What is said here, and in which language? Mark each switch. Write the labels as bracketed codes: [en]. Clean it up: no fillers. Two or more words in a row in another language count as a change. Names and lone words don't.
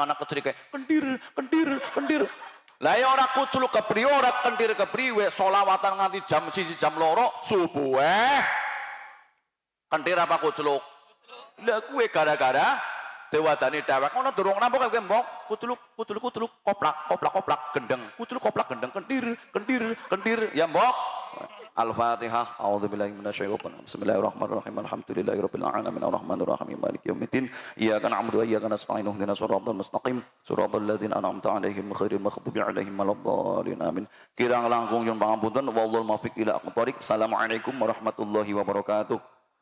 [jv] anak kecil kayak kendir lah ya ora kuculuk kepriwe ora kendir kepriwe selawatan nganti jam 1 jam 2 subuh kendir apa kuculuk lah kuwe gara-gara dewadani dewek ngono durung nampok kowe mbok kuculuk koplak gendeng kuculuk koplak gendeng kendir ya mbok Al-Fatihah. [ar] أعوذ بالله من الشيطان الرجيم. بسم الله الرحمن الرحيم. الحمد لله رب العالمين الرحمن الرحيم مالك يوم الدين. إياك نعبد وإياك نستعين اهدنا الصراط المستقيم. صراط الذين أنعمت عليهم غير المغضوب عليهم ولا الضالين. [jv] Amin. Kirang langkung nyuwun pangapunten [ar] والله الموفق إلى أقوم الطريق. السلام عليكم ورحمة الله وبركاته.